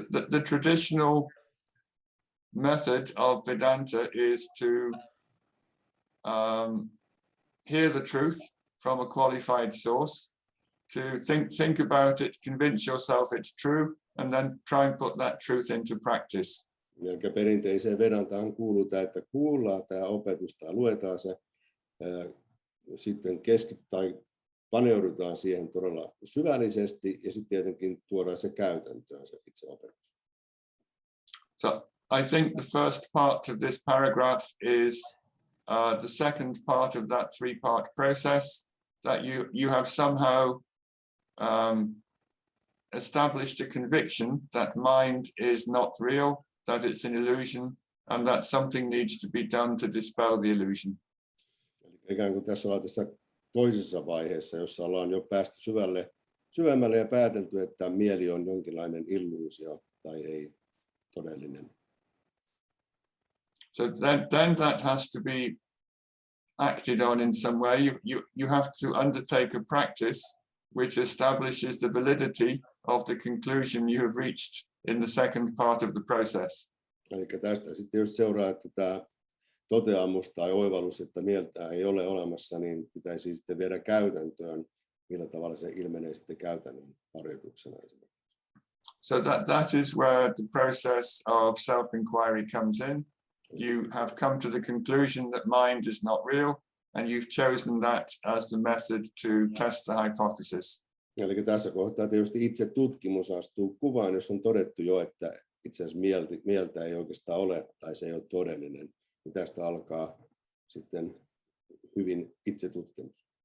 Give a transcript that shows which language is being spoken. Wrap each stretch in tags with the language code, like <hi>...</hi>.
<en>The traditional method of Vedanta is to hear the truth from a qualified source, to think about it, convince yourself it's true, and then try and put that truth into practice.</en> <fi>Eli perinteiseen Vedantaan kuuluu tämä, että kuullaan tämä opetus tai luetaan se, sitten paneudutaan siihen todella syvällisesti ja sitten tietenkin tuodaan se käytäntöön, se itse opetus.</fi> <en>So I think the first part of this paragraph is the second part of that three-part process, that you have somehow established a conviction that mind is not real, that it's an illusion, and that something needs to be done to dispel the illusion.</en> <fi>Eli ikään kuin tässä ollaan tässä toisessa vaiheessa, jossa ollaan jo päästy syvemmälle ja päätelty, että mieli on jonkinlainen illuusio tai ei todellinen.</fi> <en>So then that has to be acted on in some way. You have to undertake a practice which establishes the validity of the conclusion you have reached in the second part of the process.</en> <fi>Eli tästä sitten just seuraa, että tämä toteamus tai oivallus, että mieltä ei ole olemassa, niin pitäisi sitten viedä käytäntöön, millä tavalla se ilmenee sitten käytännön harjoituksena.</fi> <en>So that is where the process of self-inquiry comes in. You have come to the conclusion that mind is not real, and you've chosen that as the method to test the hypothesis.</en> <fi>Eli tässä kohtaa tietysti itse tutkimus astuu kuvaan, jos on todettu jo, että itse asiassa mieltä ei oikeastaan ole tai se ei ole todellinen. Ja tästä alkaa sitten hyvin itse tutkimus.</fi>